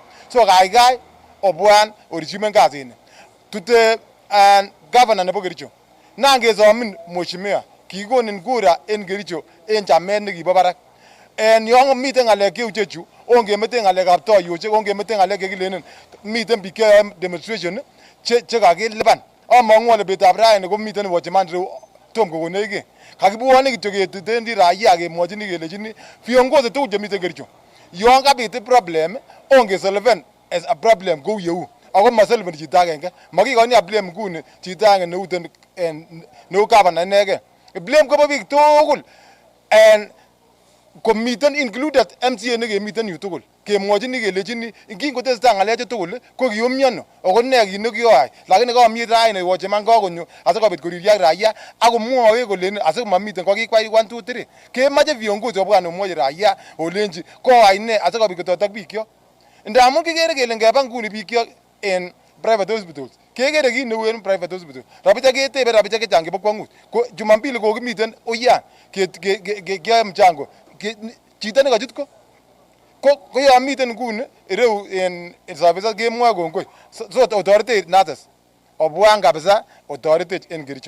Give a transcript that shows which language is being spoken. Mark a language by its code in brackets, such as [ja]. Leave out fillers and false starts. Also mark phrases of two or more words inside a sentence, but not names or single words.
[sgc] So kaikai obwan orichimen kasini tute governor nebo Kericho nan kesomin mheshimiwa kikonin kura en Kericho en chamet nekibo barak. Yon miten ng'alek cheu chechu ongemete ng'alekab toyoshek ongemete ng'alek chekilenen miten biik cheyoe demonstration chekakilipan. Among'u ale betab raini komiten watchman reu tom kokonech kiy. Kakibwone kityo ketutendi raia kemwochini kelechini viongozi tugul chemiten Kericho yon kabit problem ongesolven [en] as a problem [sgc] kou yeu ako masolveni chito agenge makikoni a blame nguni chito agenge neu governor inegen. Blame kobo biik tugul komiten included MCA nekemiten yu tugul kemwochini kelechini ingingotestai ng'alechu tugul ko kiumiono ako ne kit nekioyai lakini kamit raini watchman kakonyo asikobit koriryo ak raia akomwoe kolen asikomamiten kokikwai 1 2 3 kemoche viongozi obwan omwochi raia olenji koyai ne asikobit kotoret bikyok. Ndamun kikere kele ngeba nguni biik en [en] private hospitals. [sgc] Kekere kit neu en [en] private hospital. [sgc] Rabita ketebe rabita chechang chebo kwangut. Ko Jumapili kokimiten Oyan keyoe mchango. Chito nekachut ko yon miten nguni ireu en services kemwoe kongoi. So otoretech nurses. Obwan kabisa otoretech en Kericho.